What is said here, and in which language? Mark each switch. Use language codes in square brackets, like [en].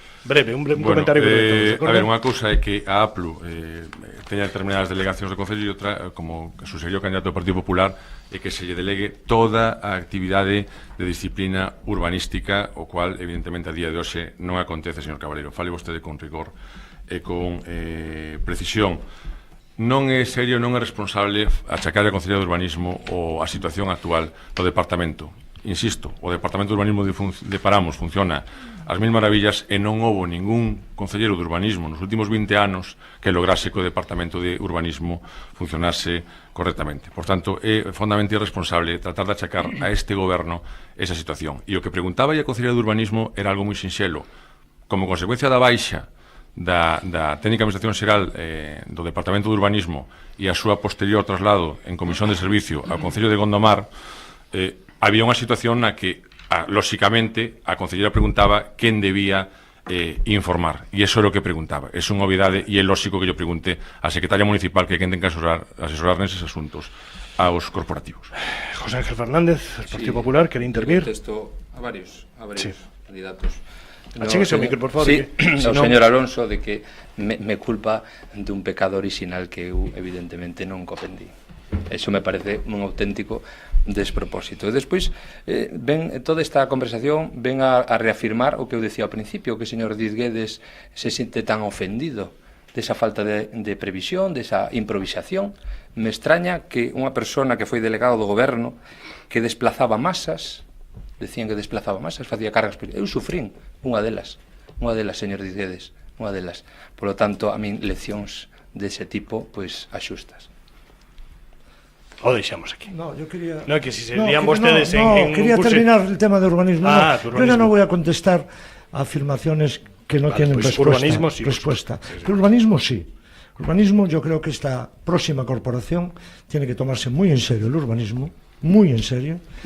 [gl] Breve, un comentario breve. A ver, unha cousa é que a APLU teña determinadas delegacións de Concello, e outra, como sugeriu o candidato do Partido Popular, é que se lle delegue toda a actividade de disciplina urbanística, o cual, evidentemente, a día de hoxe non acontece, señor Cabaleiro. Fale vostede con rigor e con precisión. Non é serio, non é responsable achacar a Concellería de Urbanismo ou a situación actual do Departamento. Insisto, o Departamento de Urbanismo de Paramos funciona as mil maravillas e non houbo ningún concelleiro de urbanismo nos últimos 20 anos que lograse que o Departamento de Urbanismo funcionase correctamente. Por tanto, é fondamentalmente irresponsable tratar de achacar a este goberno esa situación. E o que preguntaba a Concellería de Urbanismo era algo moi sinxelo. Como consecuencia da baixa da técnica de administración xeral do Departamento de Urbanismo e a súa posterior traslado en comisión de servicio ao Concello de Gondomar, había unha situación na que, lóxicamente, a Concelleira preguntaba quen debía informar, e iso era o que preguntaba. É unha obviedade e é lóxico que yo pregunte á secretaria municipal que quen ten que asesorar neses asuntos aos corporativos. José Ángel Fernández, Partido Popular, quere intervir? Contesto a varios candidatos. Achéguese o micro, por favor. Sí, o señor Alonso, de que me culpa de un pecado original que eu evidentemente non comprendí. Eso me parece un auténtico despropósito. E despois, toda esta conversación ven a reafirmar o que eu decía ao principio, que o señor Diz Guedes se siente tan ofendido desa falta de previsión, desa improvisación. Me extraña que unha persona que foi delegado do goberno, que desplazaba masas, decían que desplazaba masas, facía cargas, eu sufrín unha delas, señor Diz Guedes, unha delas. [es] Por lo tanto, [gl] a min leccións dese tipo, pois, axustas. O deixamos aquí. [es] No, yo quería... [gl] No, que si se lían vostedes en [es] quería terminar el tema de urbanismo. Urbanismo. Yo ya no voy a contestar a afirmaciones que no tienen respuesta. Pero urbanismo sí. Urbanismo, yo creo que esta próxima corporación tiene que tomarse muy en serio el urbanismo, muy en serio.